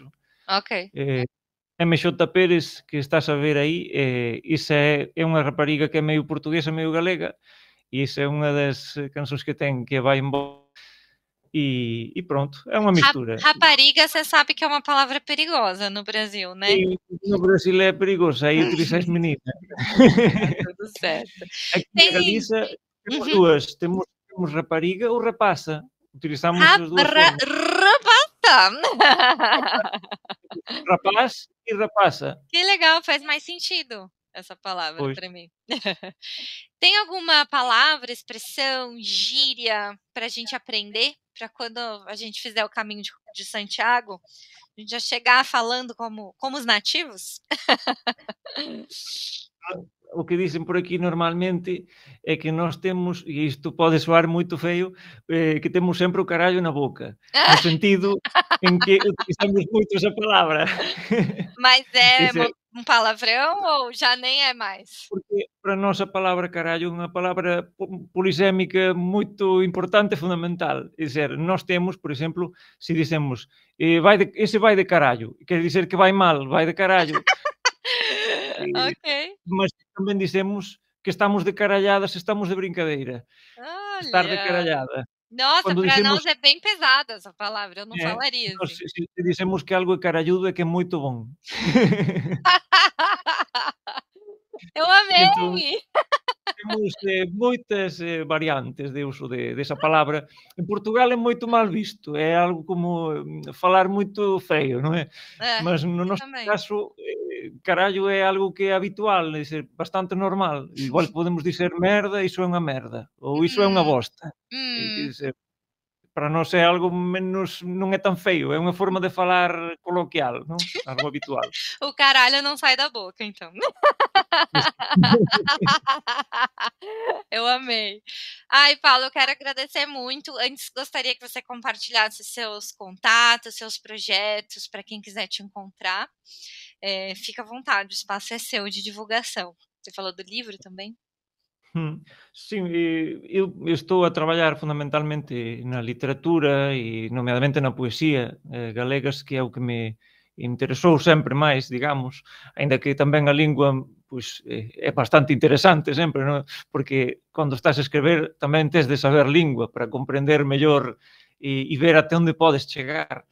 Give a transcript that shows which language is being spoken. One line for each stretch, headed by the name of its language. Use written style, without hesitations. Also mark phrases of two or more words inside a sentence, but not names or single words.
Portuguese: Ok.
Galician: Eh, MJ Pérez, que estás a ver aí, esa é unha rapariga que é medio portuguesa, medio galega, e esa é unha das canções que ten, que vai en e pronto, é unha mistura.
Portuguese: Rapariga, você sabe que é uma palavra perigosa no Brasil, né?
Galician: E no Brasil é perigoso, aí utilizas menina.
Portuguese: Tá tudo certo.
Galician: Aqui na
Portuguese: Tem
Galician: Galiza temos uhum. dúas, temos rapariga ou rapaza, utilizamos as dúas formas,
Portuguese: Rapata.
Galician: rapaz e rapaza.
Portuguese: Que legal, faz mais sentido essa palavra
Galician: Pois.
Portuguese: para mim. Tem alguma palavra, expressão, gíria para a gente aprender? Para quando a gente fizer o caminho de Santiago, a gente já chegar falando como os nativos?
Galician: O que dicen por aquí normalmente é que nós temos, e isto pode soar moito feo, que temos sempre o carallo na boca, no sentido en que utilizamos moito esa palabra.
Portuguese: Mas é
Galician: Ese,
Portuguese: um palavrão ou já nem é mais?
Galician: porque para nós a palabra carallo é unha palabra polisémica moito importante e fundamental. É dizer, nós temos, por exemplo, se dicemos ese vai de carallo, quer dizer que vai mal, vai de carallo. Eh,
Portuguese: Ok.
Galician: mas tamén dicemos que estamos de carallada se estamos de brincadeira. Estar de
Portuguese: Olha.
Galician: carallada.
Portuguese: Nossa,
Galician: Quando
Portuguese: para
Galician: dicemos
Portuguese: nós é bem pesada essa palavra, eu não falaria
Galician: nós
Portuguese: assim.
Galician: se dicemos que algo é caralludo é que é moito bon.
Portuguese: Eu
Galician: Entón,
Portuguese: amei!
Galician: temos, moitas, variantes de uso desa palabra. En Portugal é moito mal visto, é algo como, falar moito feo, non é?
Portuguese: É,
Galician: Mas no
Portuguese: aqui
Galician: noso
Portuguese: também.
Galician: caso, carallo é algo que é habitual, é dizer, bastante normal. Igual podemos dizer merda, iso é unha merda, ou iso é unha Hum, bosta. hum. Dizer, para nós é algo menos, non é tan feio, é unha forma de falar coloquial, non? Algo habitual.
Portuguese: O caralho não sai da boca, então. Eu amei. Ai, Paulo, eu quero agradecer muito. Antes, gostaria que você compartilhasse seus contatos, seus projetos, para quem quiser te encontrar. Fica à vontade, o espaço é seu de divulgação. Você falou do livro também?
Galician: Sim, eu estou a traballar fundamentalmente na literatura e nomeadamente na poesía galegas, que é o que me interesou sempre máis, digamos, aínda que tamén a lingua pois, é bastante interesante sempre, non? Porque cando estás a escrever tamén tes de saber lingua para comprender mellor e ver até onde podes chegar.